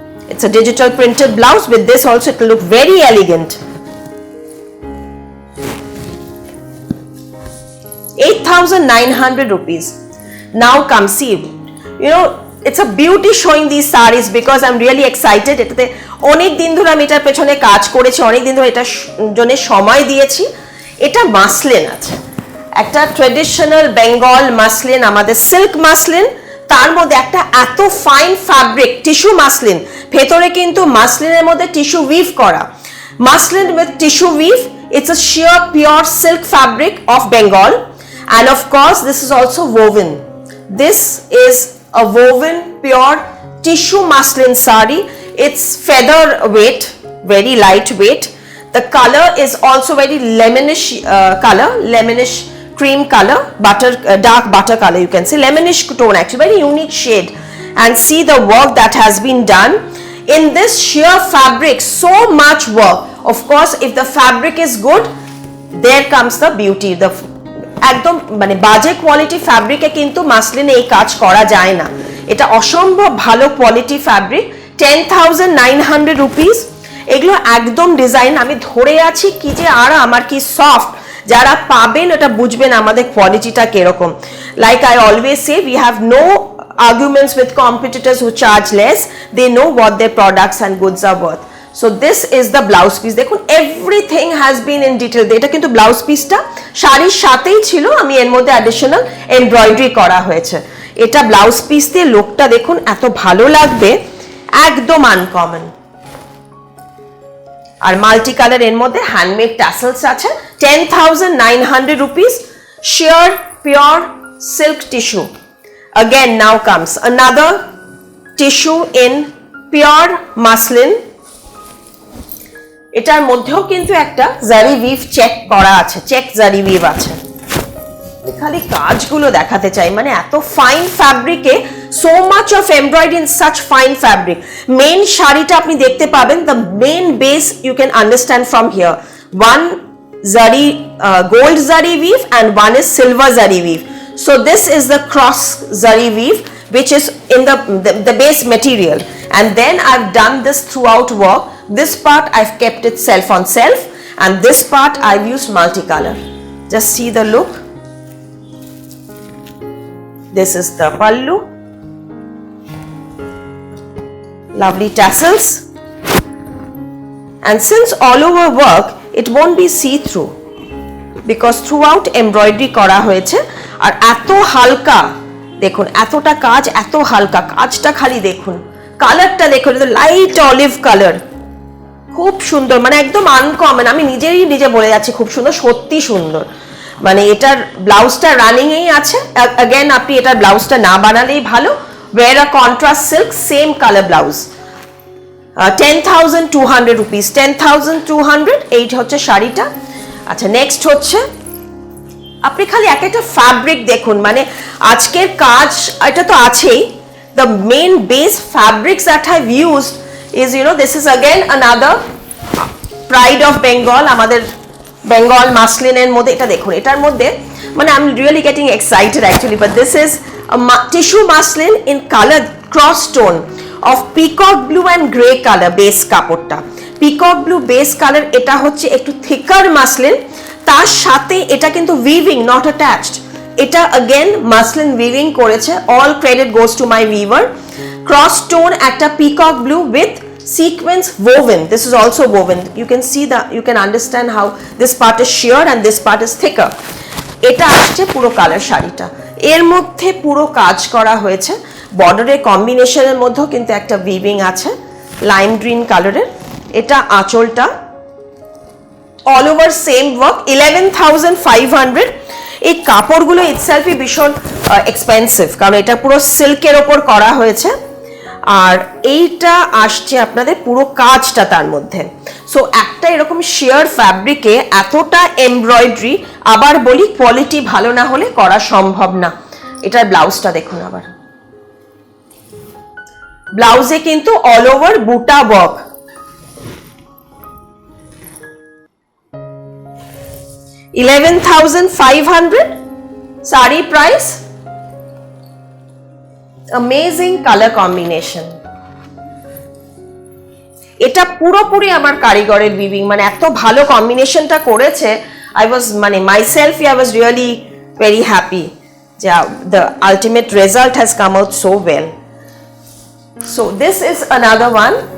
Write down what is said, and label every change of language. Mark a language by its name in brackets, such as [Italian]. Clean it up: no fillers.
[English] It's a digital printed blouse. With this also it will look very elegant. 8,900 rupees. Now come see, it's a beauty showing these saris because I'm really excited. [Bangla] এটাতে অনেক দিন ধরে আমি এটার পেছনে কাজ করেছি, অনেক দিন ধরে এটার জন্য সময় দিয়েছি। এটা মাসলিন আছে, একটা ট্রেডিশনাল বেঙ্গল মাসলিন, আমাদের সিল্ক মাসলিন, তার মধ্যে একটা এত ফাইন ফ্যাব্রিক টিস্যু মাসলিন, ভেতরে কিন্তু মাসলিনের মধ্যে টিস্যু উইভ করা, muslin with tissue we've. [English] It's a sheer pure silk fabric of Bengal, and of course this is also woven. This is a woven pure tissue muslin sari. It's feather weight, very lightweight. The color is also very lemonish color, lemonish cream color, dark butter color, you can say lemonish tone, actually very unique shade. And see the work that has been done in this sheer fabric, so much work. Of course, if the fabric is good, there comes the beauty. [Bangla] The একদম মানে বাজে quality ফ্যাব্রিকে কিন্তু মাসলিনে এই কাজ করা যায় না, এটা অসম্ভব ভালো কোয়ালিটি ফ্যাব্রিক। 10,900 রুপিস। এগুলো একদম ডিজাইন, আমি ধরে আছি কি যে আর আমার কি সফট, যারা পাবেন এটা বুঝবেন আমাদের কোয়ালিটিটা কিরকম। [English] Like I always say, we have no arguments with competitors who charge less. They know what their products and goods are worth. So this is the blouse piece. দেখুন everything has been in detail. [Bangla] এটা কিন্তু blouse পিসটা শাড়ির সাথেই ছিল, আমি এর মধ্যে অ্যাডিশনাল এমব্রয়ডারি করা হয়েছে। এটা ব্লাউজ পিস দিয়ে লুকটা দেখুন এত ভালো লাগবে, একদম আনকমন। আর মাল্টি কালার এর মধ্যে হ্যান্ডমেড ট্যাসেলস আছে। [English] 10,900 rupees, sheer pure silk tissue. Again, now comes another tissue in pure muslin. [Bangla] এটার মধ্যেও কিন্তু একটা জারি উইভ চেক করা আছে, চেক জারি উইভ আছে। খালি কাজগুলো দেখাতে চাই, মানে এত fine ফ্যাব্রিকে [English] so much of embroidery in such fine fabric. [Bangla] Main শাড়িটা আপনি দেখতে পাবেন, [English] the main base you can understand from here. One zari gold zari weave and one is silver zari weave. So this is the cross zari weave which is in the base material, and then I've done this throughout work. This part I've kept it self on self, and this part I've used multicolor. Just see the look. This is the pallu, lovely tassels, and since all over work it won't be see-through because throughout embroidery [Bangla] করা হয়েছে। আর এত হালকা দেখুন, এতটা কাজ, এত হালকা কাজটা, খালি দেখুন কালারটা দেখুন, লাইট অলিভ কালার, খুব সুন্দর, মানে একদম আনকমন। আমি নিজে বলে যাচ্ছি খুব সুন্দর, সত্যি সুন্দর। মানে এটার ব্লাউজটা রানিং এই আছে। [English] again [Bangla] আপনি এটার ব্লাউজটা না বানালেই ভালো। [English] wear a contrast silk same color blouse. [Bangla] 10,200 rupees, 10,200 এইটা হচ্ছে শাড়িটা। আচ্ছা, নেক্সট হচ্ছে, আপনি খালি একটা ফ্যাব্রিক দেখুন, মানে আজকের কাজ এটা তো আছেই। [English] the main base fabrics that I've used is, you know, this is again another pride of Bengal, [Bangla] আমাদের বেঙ্গল মাসলিনের মধ্যে। এটা দেখুন, এটার মধ্যে মানে [English] I'm really getting excited actually, but this is a tissue muslin in color cross tone of peacock blue and grey color base কাপড়টা। peacock blue base color, [Bangla] এটা হচ্ছে একটু [English] thicker muslin, [Bangla] তার সাথে এটা কিন্তু [English] weaving not attached, এটা again muslin weaving করেছে। all credit goes to my weaver. cross tone একটা peacock blue with sequence woven, this is also woven, you can see you can understand how this part is sheer and this part is thicker. [Bangla] এটা আসছে পুরো colour শাড়িটা, এর মধ্যে পুরো কাজ করা হয়েছে। বর্ডারের কম্বিনেশনের মধ্যেও কিন্তু একটা উইভিং আছে লাইম গ্রিন কালারের। এটা আঁচলটা, অল ওভার সেম ওয়ার্ক। 11,500। এই কাপড়গুলো ইটসেলফই ভীষণ এক্সপেন্সিভ, কারণ এটা পুরো সিল্কের ওপর করা হয়েছে, আর এইটা আসছে আপনাদের পুরো কাজটা তার মধ্যে। সো একটা এরকম শিয়ার ফ্যাব্রিকে এতটা এমব্রয়ডারি, আবার বলি কোয়ালিটি ভালো না হলে করা সম্ভব না। এটার ব্লাউজটা দেখুন, আবার ব্লাউজে কিন্তু অল ওভার বুটা work. [English] $11,500 saree price. Amazing color combination. [Bangla] এটা পুরোপুরি আমার কারিগরের উইভিং, মানে এত ভালো কম্বিনেশনটা করেছে। [English] I was মানে myself I was really very happy. The ultimate result has come out so well. So this is another one.